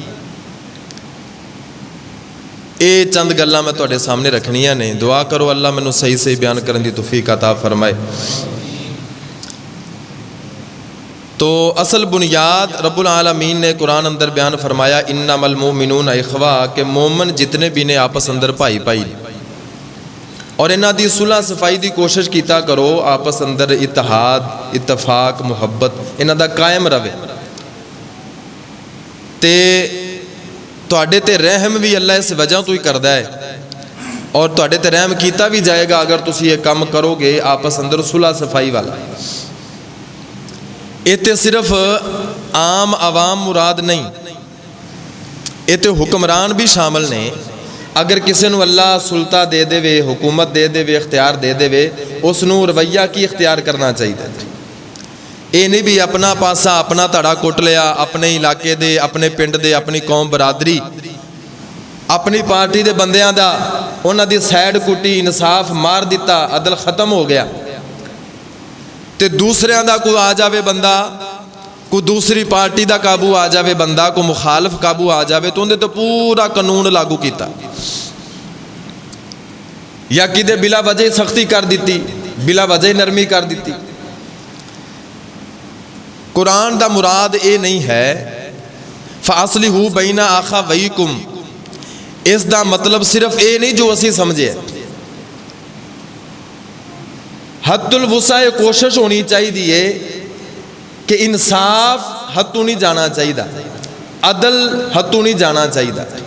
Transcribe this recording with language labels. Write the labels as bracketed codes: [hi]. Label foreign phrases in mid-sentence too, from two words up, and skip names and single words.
[pa] اے چند گلاں میں تواڈے سامنے رکھنیاں نے دعا کرو اللہ مینوں صحیح صحیح بیان کرن دی توفیق عطا فرمائے تو اصل بنیاد رب العالمین نے قرآن اندر بیان فرمایا [ar] انما المؤمنون اخوہ [pa] کہ مومن جتنے بھی نے آپس اندر بھائی بھائی اور انہاں دی صلح صفائی دی کوشش کیتا کرو، آپس اندر اتحاد اتفاق محبت انہاں دا قائم رہے، تے تواڈے تے رحم بھی اللہ اس وجہ تو ہی کردا ہے، اور تواڈے تے رحم کیتا بھی جائے گا اگر تسی یہ کام کرو گے آپس اندر صلح صفائی والا۔ یہ تے صرف عام عوام مراد نہیں، یہ تے حکمران بھی شامل نے۔ اگر کسی نو اللہ سلطہ دے دے وے، حکومت دے دے وے، اختیار دے دے وے، اس نو رویہ کی اختیار کرنا چاہیے۔ یہ نہیں بھی اپنا پاسا اپنا تڑا کٹ لیا، اپنے علاقے دے، اپنے پنڈ دے، اپنی قوم برادری، اپنی پارٹی دے بندیاں دا انہاں دی سائڈ کٹی، انصاف مار دیتا، عدل ختم ہو گیا، تے دوسرے دا کوئی آ جاوے بندہ، کوئی دوسری پارٹی دا قابو آ جاوے بندہ، کوئی مخالف قابو آ جاوے تو اندے تو پورا قانون لاگو کیتا، یا کدے بلا وجہ سختی کر دیتی، بلا وجہ نرمی کر دیتی۔ قرآن دا مراد اے نہیں ہے [ar] فَأَصْلِحُوا بَيْنَ أَخَوَيْكُمْ، [pa] اس دا مطلب صرف اے نہیں جو اسی سمجھے۔ حد الوسع کوشش ہونی چاہیے کہ انصاف حد تو نہیں جانا چاہیے، عدل حد تو نہیں جانا چاہیے۔